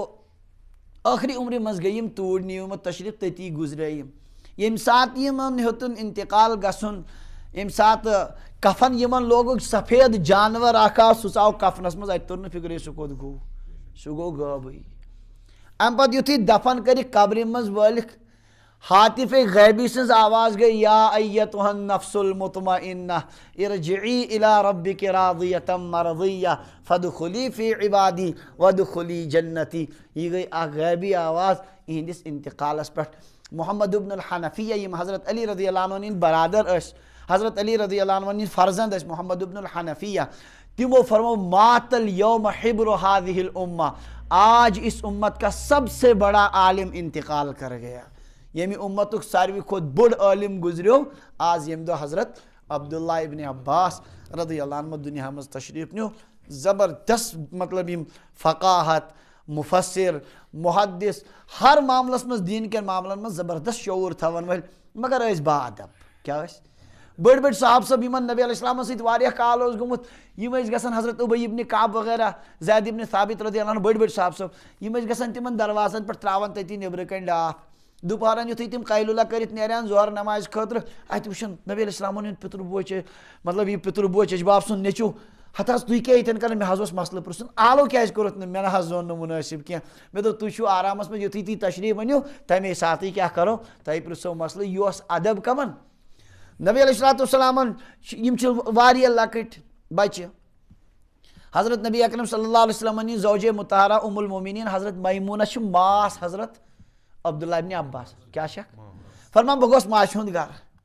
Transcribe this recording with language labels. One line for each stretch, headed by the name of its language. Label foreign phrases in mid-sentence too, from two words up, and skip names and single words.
Kashmiri: ٲخری عمرِ منٛز گٔے یِم توٗرۍ نِیومُت تشریٖف تٔتی گُزرے یِم ییٚمہِ ساتہٕ یِمن ہیوٚتُن انتقال گژھُن ییٚمہِ ساتہٕ کفن یِمن لوگُکھ سفید جانور اکھ آو سُہ ژاو کفنس منٛز اتہِ توٚر نہٕ فِکرے سُہ کوٚت گوٚو سُہ گوٚو غٲبٕے امہِ پتہٕ یُتھُے دفن کٔرِکھ قبرِ منٛز وٲلِکھ حاطفِ غیبی سٕنٛز آواز گٔے
Arabic: یا ایتُھا النفس المطمئنہ ارجعی الی ربک راضیۃ مرضیہ فادخلی فی عبادی وادخلی جنتی
Kashmiri: یہِ گٔے اکھ غیبی آواز یِہنٛدِس انتقالس پٮ۪ٹھ محمد ابن الحنفیہ یِم حضرت علی رضی اللہ عنہ ہٕنٛدۍ برادر ٲسۍ حضرت علی رضی اللہ عنہ ہٕنٛدۍ فرزند ٲسۍ محمد ابن الحنفیہ تِمو فرمو
Arabic: مات الیوم حبر هذه
Kashmiri: الامہ
Urdu: آج اس امت کا سب سے بڑا عالم انتقال کر گیا
Kashmiri: ییٚمہِ اُمتُک ساروی کھۄتہٕ بوٚڑ عٲلِم گُزریو آز ییٚمہِ دۄہ حضرت عبداللہ ابن عباس رضی اللہ عنہ دُنیا منٛز تشریٖف نیوٗ زبردست مطلب یِم فقاہت مُفسر محدث ہر معاملس منٛز دیٖن کٮ۪ن معاملن منٛز زبردست شعوٗر تھاون وٲلۍ مگر ٲسۍ با ادب کیٛاہ ٲسۍ بٔڑۍ بٔڑۍ صاحب صٲب یِمن نبی علیہ السلامس سۭتۍ واریاہ کال اوس گوٚمُت یِم ٲسۍ گژھان حضرت ابی ابن کعب وغیرہ زید ابن ثابت رضی اللہ عنہ بٔڑۍ بٔڑۍ صاحب صٲب یِم ٲسۍ گژھان تِمن دروازن پٮ۪ٹھ تراوان تٔتی نیبرٕ کنۍ ڈاپھ دوپہرن یُتھُے تِم قیلولہ کٔرِتھ نیران ظہر نمازِ خٲطرٕ اَتہِ وٕچھن نبی علیہ السلامن ہُنٛد پِتُر بوے چھِ مطلب یہِ پِتُر بوے چچباب سُنٛد نیٚچوٗ ہتھ حظ تُہۍ کیٛاہ ییٚتٮ۪ن کران مےٚ حظ اوس مسلہٕ پرٛژھُن آلو کیٛازِ کوٚرُتھ نہٕ مےٚ نہ حظ زون نہٕ مُنٲسِب کینٛہہ مےٚ دوٚپ تُہۍ چھُو آرامس منٛز یُتھُے تُہۍ تشریٖف أنِو تَمے ساتٕے کیٛاہ کرو تۄہہِ پرٛژھو مسلہٕ یہِ اوس ادب کمن نبی علیہ الصلوٰتُ وسلامن یِم چھِ واریاہ لۄکٕٹۍ بچہِ حضرت نبی اکرم صلی اللہ علیہ وسلمن ہِنٛز زوجے مطہرہ ام المومنیٖن حضرت میموٗنہ چھِ ماس حضرت عبداللہ ابن عباس کیٛاہ چھکھ فرمان بہٕ گوٚژھ ماسہِ ہُنٛد گرٕ